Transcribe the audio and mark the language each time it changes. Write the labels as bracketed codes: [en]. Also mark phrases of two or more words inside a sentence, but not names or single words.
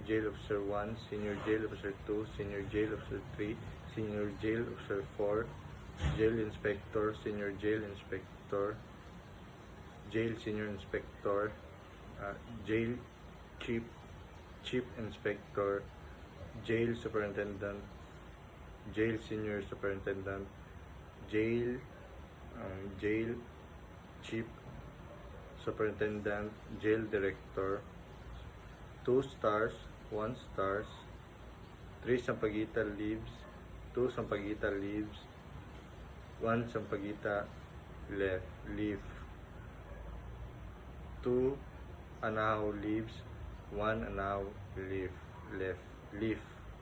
[en] Jail Officer 1, Senior Jail Officer 2, Senior Jail Officer 3, Senior Jail Officer 4, Jail Inspector, Senior Jail Inspector, Jail Senior Inspector, Jail Chief Inspector, Jail Superintendent, Jail Senior Superintendent, Jail Chief Superintendent, Jail Director, 2 stars, 1 stars, 3 Sampaguita leaves, 2 Sampaguita leaves, 1 Sampaguita leaf, 2 Anahaw leaves, 1 Anahaw leaf.